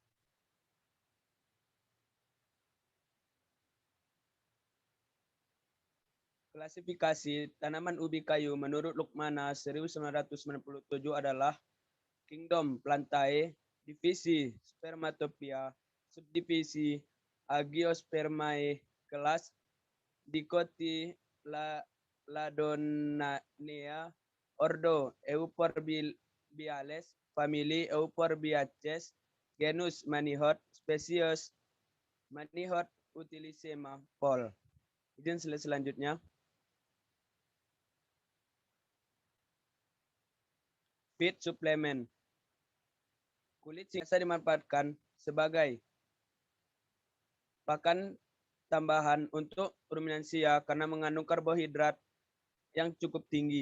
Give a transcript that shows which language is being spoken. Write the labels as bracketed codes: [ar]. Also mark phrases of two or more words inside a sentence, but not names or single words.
[id] Klasifikasi tanaman ubi kayu menurut Lukmana 1997 adalah Kingdom Plantae, divisi Spermatopia, subdivisi Agiospermae, kelas Dicotyledonea, ordo Euphorbiales, famili Euphorbiaceae, genus Manihot, spesies Manihot utilisema, Paul. Izin selanjutnya. Feed suplemen. Kulit singkong bisa dimanfaatkan sebagai pakan tambahan untuk ruminansia karena mengandung karbohidrat yang cukup tinggi.